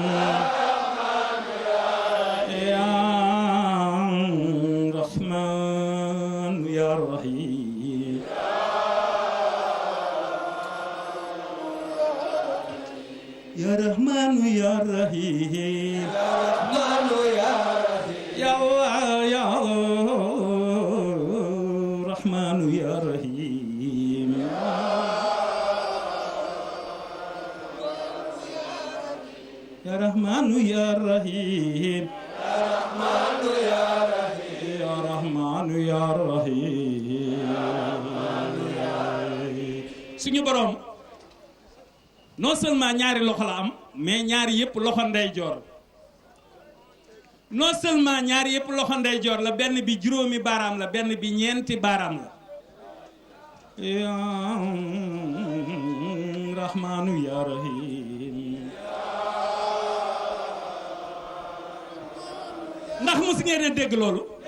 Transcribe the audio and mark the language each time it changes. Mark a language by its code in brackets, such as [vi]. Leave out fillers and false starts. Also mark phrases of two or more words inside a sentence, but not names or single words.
[ar] يا رحمن يا رحيم يا رحمن يا رحيم يا الله يا رحمن يا رحيم يا رحمن يا رحيم يا رحمن يا رحيم [wo] suñu borom [fr] non seulement [wo] ñaari loxo la am mais ñaari yëpp loxo ndeyjoor [fr] non seulement [wo] ñaari yëpp loxo ndeyjoor la benn bi juróomi baaraam la benn bi ñeenti baaraam la [ar] يا رحمن يا رحيم [wo] ndax mos ngeen a dégg loolu